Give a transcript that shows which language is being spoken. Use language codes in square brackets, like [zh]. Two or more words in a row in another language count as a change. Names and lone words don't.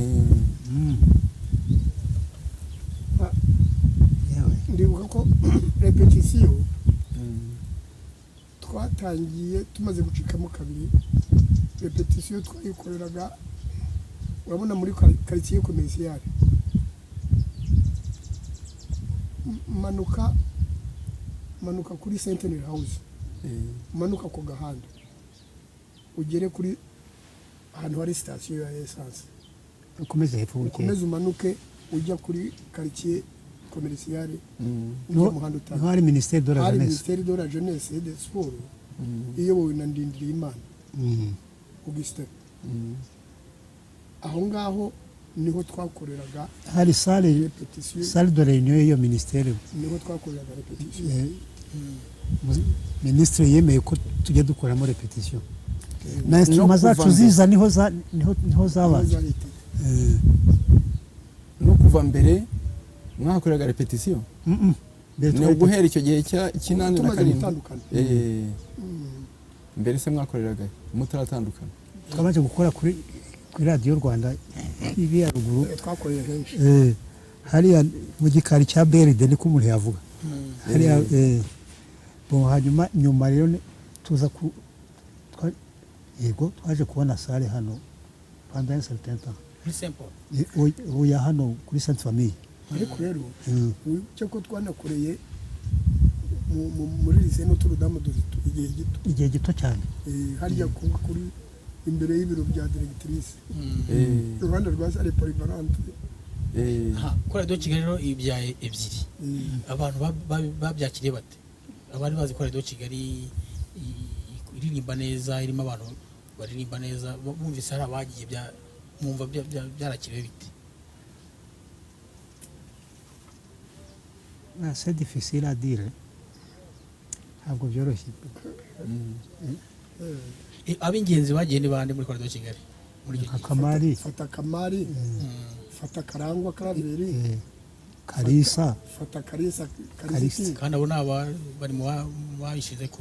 [rw] Ndibuka ko repetition twatangiye tumaze gucikamo kabiri, repetition twayikoreraga urabona muri [fr] quartier commercial, [rw] manuka kuri Centenary House, manuka ku gahanda ugere kuri ahantu hari station ya essence, ukomeze hepfo ukomeze umanuke ujya kuri [fr] quartier commercial, [rw] ujya muhanda utaha hari Ministère de la Jeunesse, Ministère de la Jeunesse et des Sports iyobowe na Ndindirimana Augustin. Aho ngaho niho twakoreraga, hari [fr] salle de réunion [rw] y'iyo ministère, niho twakoreraga repetition. Ministre yemeye ko tujya dukoramo repetition na instruments zacu ziza niho zabaye. No kuva mbere mwakoreraga repetition ni guhera icyo gihe cy'inani na karindwi. Mbere se mwakoreraga mutaratandukana? Twabaje gukora kuri Radio Rwanda ibi ya ruguru, twakoreye henshi hariya mu gikari cya BRD niko umuntu yavuga hariya. Hanyuma nyuma rero tuza twaje kubona sale hano [fr] pendant un certain temps [rw] Muri Simple. Oya hano kuri Sainte Famille. Ariko rero cyo ko twanakoreye muri lycée Notre Dame igihe gito cyane, hariya kuri imbere y'ibiro bya directrice, Rwanda rwa [fr] sale polyvalente. [rw] Chorale de Kigali rero ibyaye ebyiri. Abantu babyakiriye bate? Abari bazi Chorale de Kigali iririmba neza, irimo abantu baririmba neza, bumvise hari abagiye mwumva byarakiriwe bite? [fr] C'est difficile à dire, [rw] ntabwo byoroshye. Ab'ingenzi bagiye ni bande muri Chorale de Kigali? Akamari, fata Karangwa Karaveri, Kalisa fata Kalisa Kalisa. kandi abo ni bari mu babishize ku